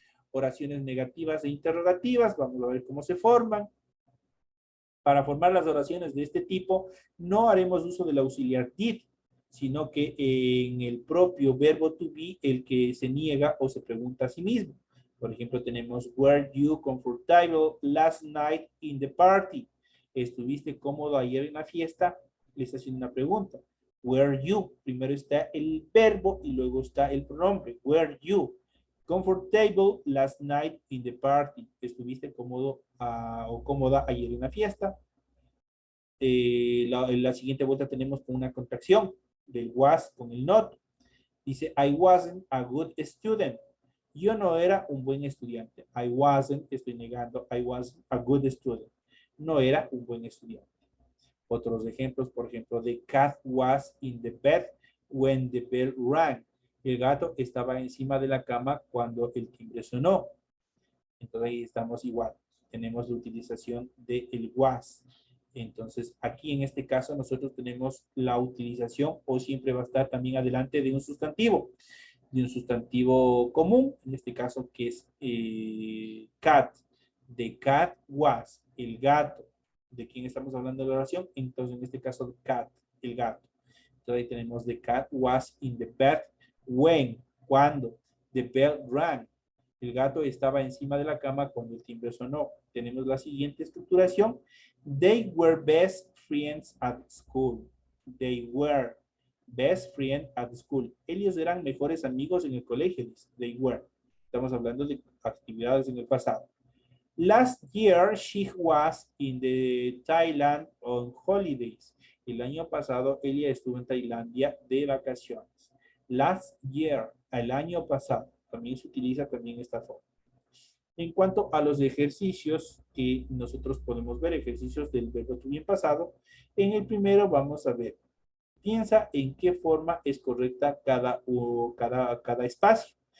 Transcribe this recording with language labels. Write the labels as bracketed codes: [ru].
[es] Oraciones negativas e interrogativas, vamos a ver cómo se forman. Para formar las oraciones de este tipo, no haremos uso del auxiliar did, sino que en el propio verbo to be, el que se niega o se pregunta a sí mismo. Por ejemplo, tenemos, [en] were you comfortable last night in the party? [es] ¿Estuviste cómodo ayer en la fiesta? Le está haciendo una pregunta. [en] Were you? [es] Primero está el verbo y luego está el pronombre. [en] Were you comfortable last night in the party? [es] ¿Estuviste cómodo o cómoda ayer en la fiesta? La siguiente vuelta tenemos con una contracción del was con el not. Dice, [en] I wasn't a good student. [es] Yo no era un buen estudiante. [en] I wasn't, [es] estoy negando, [en] I wasn't a good student. [es] No era un buen estudiante. Otros ejemplos, por ejemplo, [en] the cat was in the bed when the bell rang. [es] El gato estaba encima de la cama cuando el timbre sonó. Entonces ahí estamos igual. Tenemos la utilización de el was. Entonces aquí en este caso nosotros tenemos la utilización o siempre va a estar también adelante de un sustantivo. De un sustantivo común, en este caso que es cat. [en] The cat was, [es] el gato. ¿De quién estamos hablando de la oración? Entonces en este caso cat, el gato. Entonces ahí tenemos [en] the cat was in the bed when, [es] cuando, [en] the bell rang. [es] El gato estaba encima de la cama cuando el timbre sonó. Tenemos la siguiente estructuración. [en] They were best friends at school. They were best friends at school. [es] Ellos eran mejores amigos en el colegio. [en] They were. [es] Estamos hablando de actividades en el pasado. [en] Last year, she was in the Thailand on holidays. [es] El año pasado, ella estuvo en Tailandia de vacaciones. [en] Last year, [es] el año pasado. También se utiliza también esta forma. En cuanto a los ejercicios que nosotros podemos ver, ejercicios del verbo to be en pasado, en el primero vamos a ver, piensa en qué forma es correcta cada espacio.